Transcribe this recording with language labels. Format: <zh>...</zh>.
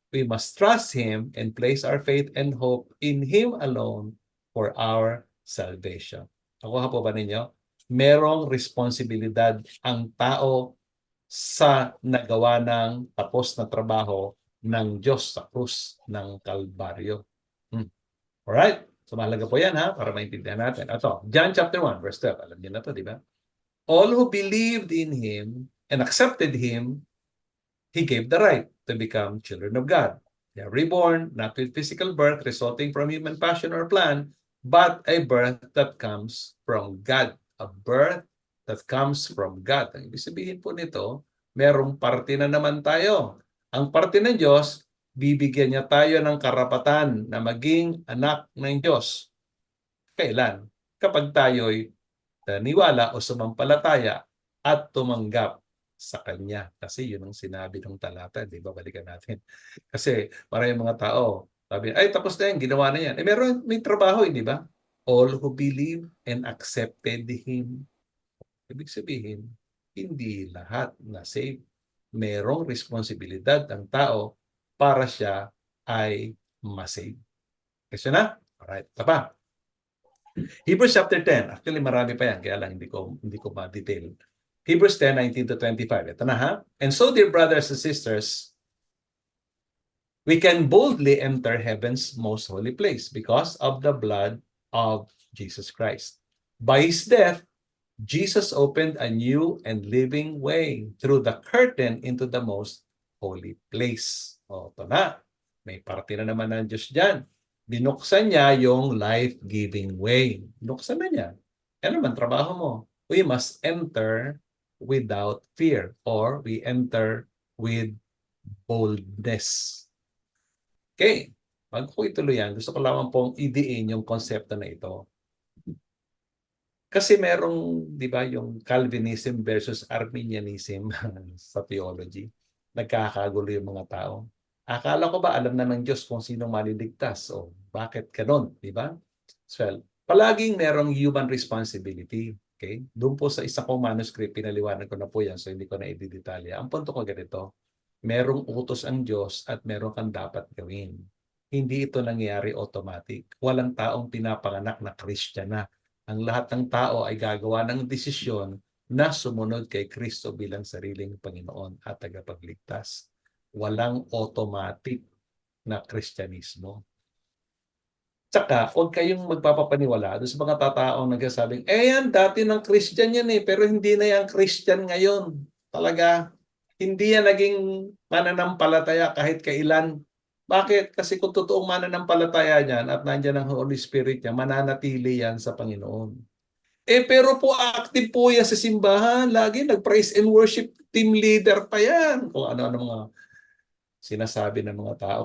<en>We must trust Him and place our faith and hope in Him alone for our salvation.</en> <tl>Nakuha po ba ninyo? Merong responsibilidad ang tao sa nagawa ng tapos na trabaho ng Diyos sa krus ng Kalbaryo. Alright? So mahalaga po yan, ha, para maintindihan natin. Ito, John chapter 1, verse 12. Alam niyo na to, di ba?</tl> <en>All who believed in Him and accepted Him, He gave the right to become children of God. They are reborn, not with physical birth resulting from human passion or plan, but a birth that comes from God. A birth that comes from God.</en> <tl>Ang ibig sabihin po nito, merong parte na naman tayo. Ang parte ng Diyos, bibigyan niya tayo ng karapatan na maging anak ng Diyos. Kailan? Kapag tayo'y naniwala o sumampalataya at tumanggap sa Kanya. Kasi yun ang sinabi ng talata. Di ba? Balikan natin. Kasi maraming mga tao, sabi, ay tapos na yan, ginawa na yan. Eh may trabaho, di ba?</tl> <en>All who believe and accepted Him.</en> <tl>Ibig sabihin, hindi lahat na save. Merong responsibilidad ang tao para siya ay masave. Kasi na? Alright, ito pa. Hebrews chapter 10. Actually, marami pa yan. Kaya lang hindi ko ma-detail. Hebrews 10, 19 to 25. Ito na ha.</tl> <en>And so, dear brothers and sisters, we can boldly enter heaven's most holy place because of the blood of Jesus Christ. By his death, Jesus opened a new and living way through the curtain into the most holy place.</en> <tl>O, ito na. May parte na naman ng Diyos dyan. Binuksan niya yung life-giving way. Binuksan na niya. Ano naman trabaho mo?</tl> <en>We must enter without fear or we enter with boldness.</en> <tl>Okay. Bago ko ituloy yan, gusto ko lamang pong idiin yung konsepto na ito. Kasi merong, di ba, yung Calvinism versus Arminianism sa theology. Nagkakagulo yung mga tao. Akala ko ba alam na ng Diyos kung sino maliligtas? O bakit ganon, di ba? So, palaging merong</tl> <en>human responsibility.</en> <tl>Okay? Doon po sa isa kong manuscript, pinaliwanag ko na po yan, so hindi ko na i-detalya. Ang punto ko ganito, merong utos ang Diyos at meron kang dapat gawin. Hindi ito nangyayari automatic. Walang taong pinapanganak na Christian na. Ang lahat ng tao ay gagawa ng desisyon na sumunod kay Kristo bilang sariling Panginoon at tagapagligtas. Walang automatic na Kristyanismo. Tsaka, huwag kayong magpapapaniwala doon sa mga tataong nagsasabing, yan, dati ng Christian yan pero hindi na yan Christian ngayon. Talaga, hindi yan naging mananampalataya kahit kailan. Bakit? Kasi kung totoong mananampalataya niyan at nandiyan ang Holy Spirit niya, mananatili yan sa Panginoon. Pero po active po yan sa simbahan. Lagi nag-praise</tl> <en>and worship team leader</en> <tl>pa yan. Kung ano-ano mga sinasabi ng mga tao.</tl>